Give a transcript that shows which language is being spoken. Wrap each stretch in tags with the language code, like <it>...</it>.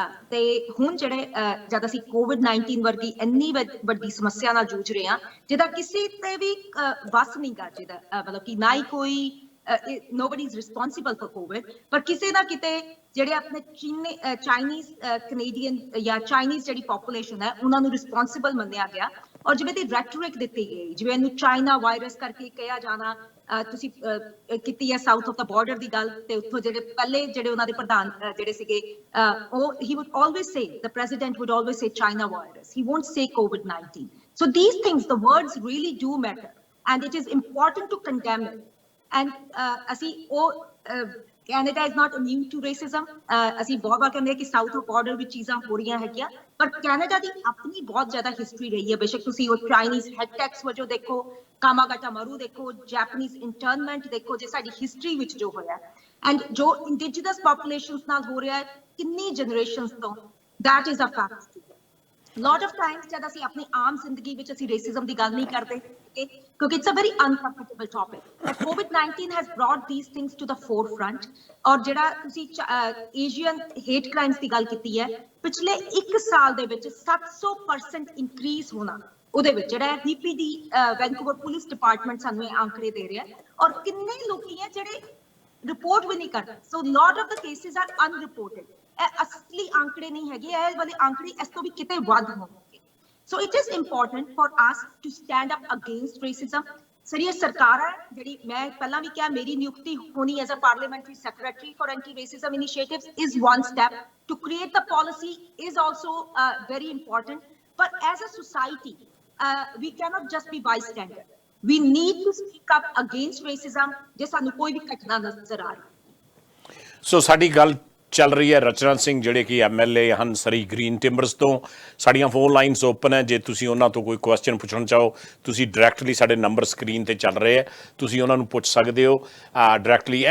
<pa>ਤੇ ਹੁਣ ਜਿਹੜੇ ਜਦ ਅਸੀਂ COVID-19 ਵਰਗੀ ਇੰਨੀ ਵੱਡੀ ਸਮੱਸਿਆ ਨਾਲ ਜੂਝ ਰਹੇ ਹਾਂ ਜਿਹਦਾ ਕਿਸੇ ਤੇ ਵੀ ਵਸ ਨਹੀਂ ਗਾ, ਜਿਹਦਾ ਮਤਲਬ ਕਿ ਨਾ ਹੀ ਕੋਈ</pa> <en>nobody is responsible for COVID,</en> <pa>ਪਰ ਕਿਸੇ ਨਾ ਕਿਤੇ ਜਿਹੜੇ ਆਪਣੇ ਚਾਈਨੀਜ਼ ਕੈਨੇਡੀਅਨ ਜਾਂ ਚਾਈਨੀਜ਼ ਜਿਹੜੀ ਪੋਪੂਲੇਸ਼ਨ ਹੈ ਉਹਨਾਂ ਨੂੰ ਰਿਸਪੌਂਸਿਬਲ ਮੰਨਿਆ ਗਿਆ। ਔਰ ਜਿਵੇਂ ਦੀ ਰੈਟੋਰਿਕ ਦਿੱਤੀ ਗਈ, ਜਿਵੇਂ ਇਹਨੂੰ ਚਾਈਨਾ ਵਾਇਰਸ ਕਰਕੇ ਕਿਹਾ ਜਾਣਾ, ਤੁਸੀਂ ਕੀਤੀ ਹੈ ਸਾਊਥ ਆਫ ਦਾ ਬਾਰਡਰ ਦੀ ਗੱਲ, ਤੇ ਉੱਥੋਂ ਜਿਹੜੇ ਪਹਿਲੇ ਜਿਹੜੇ ਉਹਨਾਂ ਦੇ ਪ੍ਰਧਾਨ ਜਿਹੜੇ ਸੀਗੇ, ਉਹ</pa> <en>he would always say, the president would always say China virus, he won't say COVID-19. So these things, the words really do matter and it is important to condemn it. And ਅਸੀਂ ਉਹ Canada is not immune to racism.</en> <pa>ਅਸੀਂ ਬਹੁਤ ਵਾਰ ਕਹਿੰਦੇ ਕਿ south of border ਵਿੱਚ ਚੀਜ਼ਾਂ ਹੋ ਰਹੀਆਂ ਹੈਗੀਆਂ, ਪਰ ਕੈਨੇਡਾ ਦੀ ਆਪਣੀ ਬਹੁਤ ਜ਼ਿਆਦਾ ਹਿਸਟਰੀ ਰਹੀ ਹੈ। ਬੇਸ਼ੱਕ ਤੁਸੀਂ ਉਹ ਚਾਈਨੀਜ਼ ਹੈਡ ਟੈਕਸ ਵਜੋਂ ਦੇਖੋ, ਕਾਮਾਗਾਟਾ ਮਾਰੂ ਦੇਖੋ, ਜੈਪਨੀਜ਼ ਇੰਟਰਨਮੈਂਟ ਦੇਖੋ, ਜੇ ਸਾਡੀ ਹਿਸਟਰੀ ਵਿੱਚ ਜੋ ਹੋਇਆ ਐਂਡ ਜੋ ਇੰਡੀਜੀਨਸ ਪੋਪੂਲੇਸ਼ਨਸ ਨਾਲ ਹੋ ਰਿਹਾ ਕਿੰਨੀ ਜਨਰੇਸ਼ਨਸ ਤੋਂ,</pa> <en>that is a fact. Lot of times</en> <pa>ਜਦ ਅਸੀਂ ਆਪਣੀ ਆਮ ਜ਼ਿੰਦਗੀ ਵਿੱਚ ਅਸੀਂ ਰੇਸਿਜ਼ਮ ਦੀ ਗੱਲ ਨਹੀਂ ਕਰਦੇ ਕਿਉਂਕਿ</pa> <en>it's a very uncomfortable topic, but COVID-19 has brought these things to the forefront.</en> <pa>ਔਰ ਜਿਹੜਾ ਤੁਸੀਂ ਏਸ਼ੀਅਨ ਹੇਟ ਕ੍ਰਾਈਮਸ ਦੀ ਗੱਲ ਕੀਤੀ ਹੈ, ਪਿਛਲੇ 1 ਸਾਲ ਦੇ ਵਿੱਚ 700% ਇਨਕਰੀਜ਼ ਹੋਣਾ ਉਹਦੇ ਵਿੱਚ ਜਿਹੜਾ VPD ਵੈਨਕੂਵਰ ਪੁਲਿਸ ਡਿਪਾਰਟਮੈਂਟ ਸਾਨੂੰ ਇਹ ਆંકੜੇ ਦੇ ਰਿਹਾ। ਔਰ ਕਿੰਨੇ ਲੋਕੀ ਹੈ ਜਿਹੜੇ ਰਿਪੋਰਟ ਵੀ ਨਹੀਂ ਕਰਦੇ, ਸੋ</pa> <en>lot of the cases are unreported.</en> <pa>ਇਹ ਅਸਲੀ ਆંકੜੇ ਨਹੀਂ ਹੈਗੇ, ਇਹ ਵਾਲੇ ਆંકੜੇ ਇਸ ਤੋਂ ਵੀ ਕਿਤੇ ਵੱਧ ਹੋਣਗੇ।</pa> <en>So it is important for us to stand up against racism.</en> <pa>ਸਰੀਏ ਸਰਕਾਰ ਹੈ ਜਿਹੜੀ, ਮੈਂ ਪਹਿਲਾਂ ਵੀ ਕਿਹਾ, ਮੇਰੀ ਨਿਯੁਕਤੀ ਹੋਣੀ</pa> <en>As a parliamentary secretary for anti racism initiatives is one step. To create the policy is also very important, but as a society we cannot just be bystander. We need to speak up against racism</en> <pa>ਜੇ ਸਾਨੂੰ ਕੋਈ ਵੀ ਘਟਨਾ ਨਜ਼ਰ ਆ ਰਹੀ। ਸੋ ਸਾਡੀ ਗੱਲ ਚੱਲ ਰਹੀ ਹੈ ਰਚਨਾ ਸਿੰਘ ਜਿਹੜੇ ਕਿ MLA ਹਨ ਸਰੀ ਗ੍ਰੀਨ ਟਿੰਬਰਸ ਤੋਂ। ਸਾਡੀਆਂ ਫੋਨ ਲਾਈਨਸ ਓਪਨ ਹੈ, ਜੇ ਤੁਸੀਂ ਉਹਨਾਂ ਤੋਂ ਕੋਈ ਕੁਐਸਚਨ ਪੁੱਛਣਾ ਚਾਹੋ ਤੁਸੀਂ ਡਾਇਰੈਕਟਲੀ ਸਾਡੇ ਨੰਬਰ ਸਕਰੀਨ ਤੇ ਚੱਲ ਰਹੇ ਹੈ, ਤੁਸੀਂ ਉਹਨਾਂ ਨੂੰ ਪੁੱਛ ਸਕਦੇ ਹੋ ਡਾਇਰੈਕਟਲੀ।</pa>